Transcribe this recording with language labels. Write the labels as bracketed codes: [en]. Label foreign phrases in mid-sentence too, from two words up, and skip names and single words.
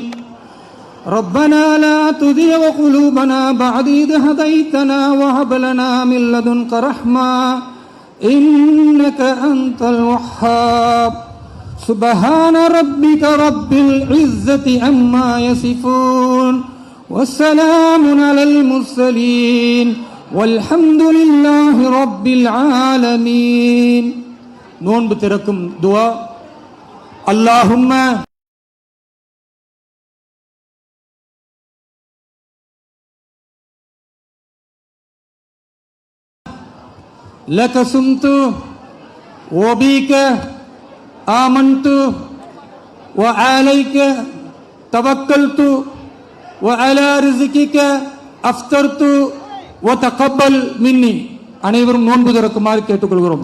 [ar] ربنا لا تزغ قلوبنا بعد إذ هديتنا وهب لنا من لدنك رحمة إنك أنت الوهاب. سبحان ربك رب العزة عما يصفون والسلام على المرسلين والحمد لله رب العالمين. [ta] நோன்பு திறக்கும் துஆ. [ar] اللهم لك صمت وبك آمنت وعليك توكلت وعلى رزقك أفطرت وتقبل مني. [ta] அனைவரும் நோன்பு திறக்குமாறு கேட்டுக்கொள்கிறோம்.